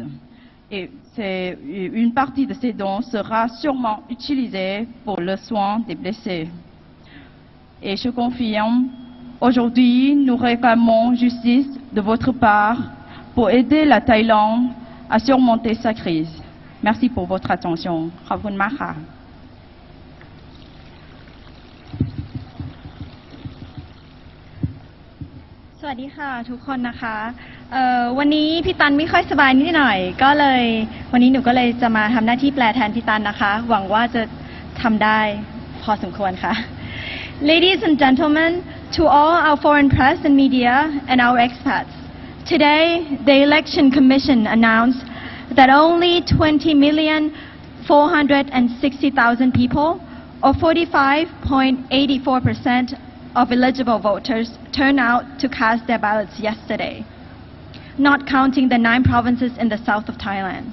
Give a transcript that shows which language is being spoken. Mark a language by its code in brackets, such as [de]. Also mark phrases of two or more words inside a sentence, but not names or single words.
[fr] Et une partie de ces dons sera sûrement utilisée pour le soin des blessés. Et je confirme, aujourd'hui, nous réclamons justice de votre part pour aider la Thaïlande à surmonter cette crise. Merci pour votre attention. [th] ขอบคุณมากค่ะ สวัสดีค่ะทุกคนนะคะวันนี้พี่ตันไม่ค่อยสบายนิดหน่อยก็เลยวันนี้หนูก็เลยจะมาทำหน้าที่แปลแทนพี่ตันนะคะหวังว่าจะทำได้พอสมควรค่ะ [en] Ladies and gentlemen, to all our foreign press and media and our expats, today the Election Commission announced that only 20,460,000 people, or 45.84% of eligible voters, turned out to cast their ballots yesterday, not counting the 9 provinces in the south of Thailand.